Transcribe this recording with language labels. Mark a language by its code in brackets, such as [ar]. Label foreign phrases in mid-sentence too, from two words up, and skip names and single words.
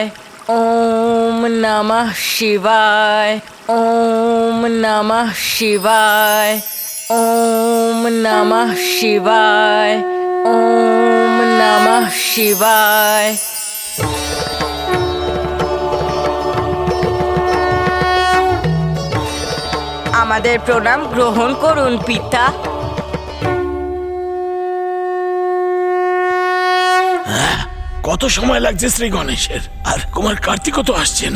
[sa] ওম নমঃ শিবায়, ওম নমঃ শিবায়, ওম নমঃ শিবায়, ওম নমঃ শিবায়। [bn] আমাদের প্রণাম গ্রহণ করুন পিতা। কত সময় লাগছে শ্রী গণেশের, আর কুমার কার্তিকও তো আসছে না।